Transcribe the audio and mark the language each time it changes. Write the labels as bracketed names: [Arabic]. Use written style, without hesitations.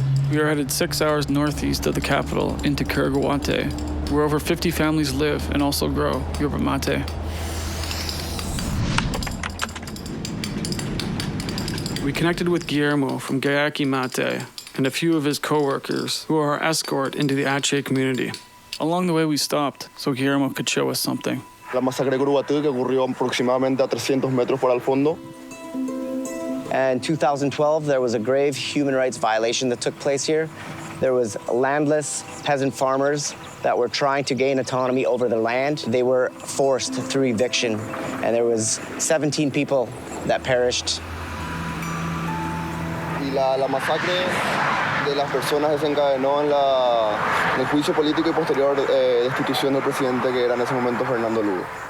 [English] We are headed 6 hours northeast of the capital into Paraguay, where over 50 families live and also grow yerba mate. We connected with Guillermo from Gayaki Mate and a few of his co-workers who are our escort into the Ache community. Along the way we stopped so Guillermo could show us something. [Spanish] La masacre de Curubatú, que ocurrió aproximadamente a 300 metros por al fondo. [English] And in 2012, there was a grave human rights violation that took place here. There was landless peasant farmers that were trying to gain autonomy over their land. They were forced through eviction, and there was 17 people that perished. [Spanish] Y la masacre de las personas desencadenó en el juicio político y posterior destitución del presidente que era en ese momento Fernando Lugo.